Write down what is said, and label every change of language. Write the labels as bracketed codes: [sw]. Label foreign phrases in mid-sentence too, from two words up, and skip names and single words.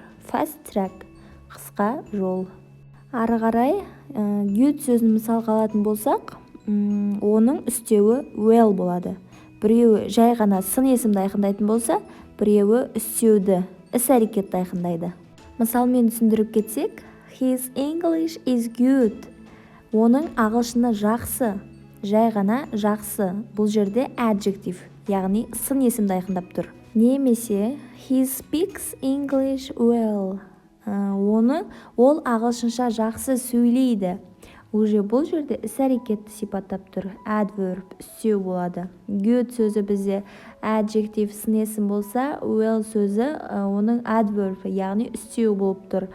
[en] Fast track [kk] қысқа жол. Ары қарай good сөзін мысалға алатын болсақ, оның үстеуі well болады. Біреуі жай ғана сын есімді айқындайтын болса, біреуі үстеуді, іс-әрекетті айқындайды. Мысалмен түсіндіріп кетсек, [en] his English is good. [kk] Оның ағылшыны жақсы, жай ғана жақсы. Бұл жерде adjective, яғни сын есімді айқындап тұр. Немесе [en] he speaks English well. [kk] Ол ағылшынша жақсы сөйлейді. Уже бұл жерде іс-әрекетті сипаттап тұр. Adverb, үстеу болады. Good сөзі бізде adjective, сын есім болса, well сөзі оның adverb, яғни үстеу болып тұр.